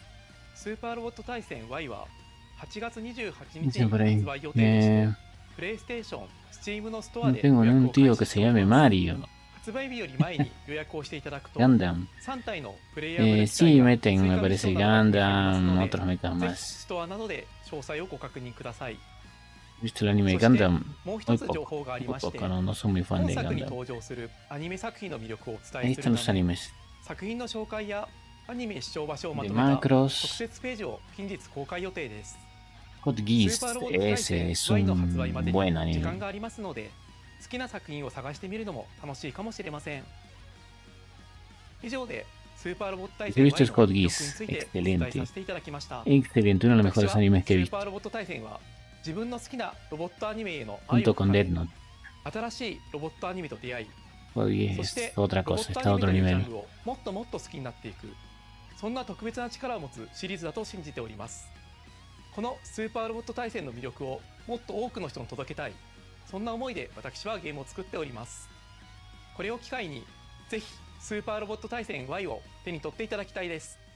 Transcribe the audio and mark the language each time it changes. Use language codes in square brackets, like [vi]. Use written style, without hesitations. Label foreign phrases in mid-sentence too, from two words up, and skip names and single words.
[ja] スーパーロボット対戦 Y は8月28日に発売予定でして、プレイステーション、Steam のストアで予約を開始しています。発売日より前に予約をしていただくと3体のプレイヤーブレス機が追加ミッションが待っていますので、ぜひストアなどで詳細をご確認ください。 [es] Visto el anime de [ja] そして [es] Gundam [ja] もう一つ情報がありまして、 [es] no soy muy fan [ja] 本 [es] de [ja] 作に [es] Gundam. [ja] 登場するアニメ作品の魅力をお [es] Ahí [ja] 伝えす [es] están [ja] る [es] los [ja] ため、 [es] animes. [ja] 作品の紹介やアニメ視聴場所をまと [es] De [ja] めた特 [es] Macros, [ja] 設ページを近日公開予定です。 [es] Code [ja] スー [es] Geass, [ja] パーロボット対 [es] ese [ja] 戦 [es] es [ja] Y の発売ま [es] un [ja] で [es] buen [ja] に時間 [es] anime. [ja] がありますので、好きな作品を探してみるのも楽しいかもしれません。以上でスーパーロボット対戦 [es] He [ja] Y の [es] visto [ja] 魅力 [es] Code [ja] に [es] Geass, [ja] ついてお伝え [es] excelente. [ja] させていただきました。 [es] Excelente, uno de los [ja] 私 [es] mejores [ja] は [es] animes que [ja] ス [es] he [ja] ーパー [es] visto. [ja] ロボット対戦は自分の好きなロボットアニメへの愛 [es] Junto [ja] を [es] con [ja] 語 [es] Death [ja] り、 [es] Note. [ja] 新しいロボットアニメと出会い、 [es] Code [ja] そ [es] Geass [ja] して [es] es otra [ja] ロボ [es] cosa, [ja] ット [es] está [ja] ア [es] a [ja] ニメ [es] otro [ja] というジャン [es] nivel. [ja] ルをもっともっと好きになっていく、そんな特別な力を持つシリーズだと信じております。このスーパーロボット対戦の魅力をもっと多くの人に届けたい、そんな思いで私はゲームを作っております。これを機会にぜひスーパーロボット対戦 Y を手に取っていただきたいです。